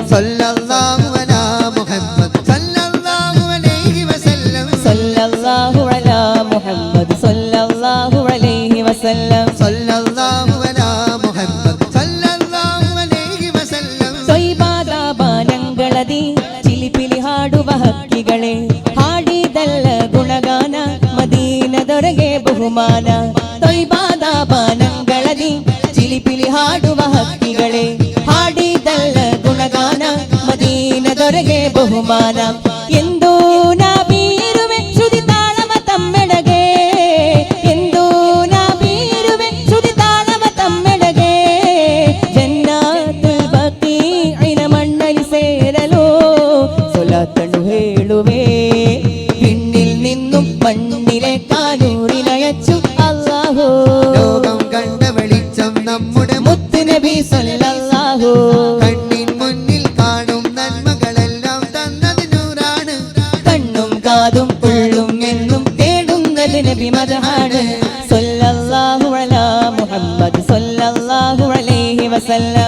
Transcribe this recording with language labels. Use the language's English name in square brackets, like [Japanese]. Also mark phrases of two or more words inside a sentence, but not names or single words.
[Arabic] صلى الله على محمد صلى الله عليه وسلم صلى الله على محمد صلى الله عليه وسلم صلى الله على محمد صلى الله عليه وسلم [Kannada] ತೊಯ್ಬಾದಾಬಾನಂಗಳದಿ ಚಿಲಿಪಿಲಿ ಹಾಡುವ ಹಕ್ಕಿಗಳೇ ಹಾಡಿದಲ್ಲ ಗುಣಗಾನ ಮದೀನ ದೊರೆಗೆ ಬಹುಮಾನ ತೊಯ್ಬಾದಾಬಾನಂಗಳದಿ ಚಿಲಿಪಿಲಿ ಹಾಡುವ ಹಕ್ಕಿಗಳೇ ಹಾಡಿದಲ್ಲ ಗುಣಗಾನ ಮದೀನ ದೊರೆಗೆ ಬಹುಮಾನ ಎಂದು ನಾ ಬೀರುವೆ ಶ್ರುತಿ ತಾಳವ ತಮ್ಮೆಡೆಗೆ ಎಂದು ನಾ ಬೀರುವೆ ಶ್ರುತಿ ತಾಳವ ತಮ್ಮೆಡೆಗೆ ಜನ್ನಾತುಲ್ ಬಕೀಇನ ಮಣ್ಣಲಿ ಸೇರಲು ಸೊಲಾತನು ಹೇಳುವೆ [Malayalam] വിണ്ണിൽ നിന്നും മണ്ണിലേക്കാനൂറിനയച്ചു അല്ലാഹു ലോകം കണ്ട വെളിച്ചം നമ്മുടെ മുത്ത് നബി സല്ലല്ലാഹു കണ്ണിൻ മുന്നിൽ കാണും നന്മകളെല്ലാം തന്നത് നൂറാണ് കണ്ണും കാതും ഉള്ളും എന്നും തേടുന്നത് നബി മദഹാണ് [Arabic] صلى الله على محمد صلى الله عليه وسلم